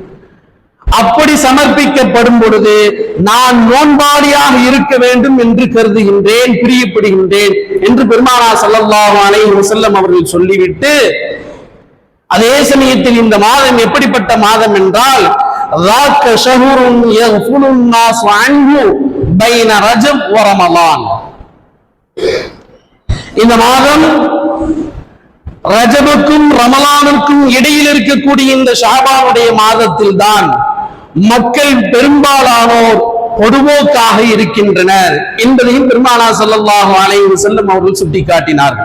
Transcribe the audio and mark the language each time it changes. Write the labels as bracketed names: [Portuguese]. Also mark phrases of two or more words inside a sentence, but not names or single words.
[Tamil] அப்படி சமர்ப்பிக்கப்படும் பொழுது நான் நோன்பாளியாக இருக்க வேண்டும் என்று கருதுகின்றேன், பிரியப்படுகின்றேன் என்று பெருமானார் ஸல்லல்லாஹு அலைஹி வஸல்லம் அவர்கள் சொல்லிவிட்டு, அதே சமயத்தில் இந்த மாதம் எப்படிப்பட்ட மாதம் என்றால் [Arabic] ذاك شهر يغفل الناس عنه بين رجب ورمضان. [Tamil] இந்த மாதம் ரஜபுக்கும் ரமலானுக்கும் இடையில் இருக்கக்கூடிய இந்த ஷஅபானுடைய மாதத்தில் தான் மக்கள் பெரும்பாலானோர் பொதுவோக்காக இருக்கின்றனர் என்பதையும் பெருமானார் ஸல்லல்லாஹு அலைஹி வஸல்லம் அவர்கள் சுட்டிக்காட்டினார்கள்.